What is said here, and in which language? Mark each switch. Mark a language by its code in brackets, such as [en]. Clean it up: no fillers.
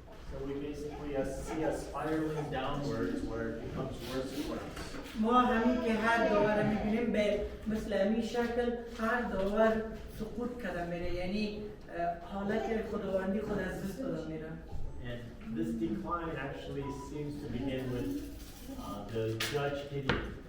[en] So we basically see us spiraling downwards where it becomes worse and worse. [fa] ما همین که هر داور می‌بینیم به مثل همین شکل هر داور سقوط کرده میره، یعنی حالت خداوندی خود از دست داده میره. [en] And this decline actually seems to begin with the judge Gideon.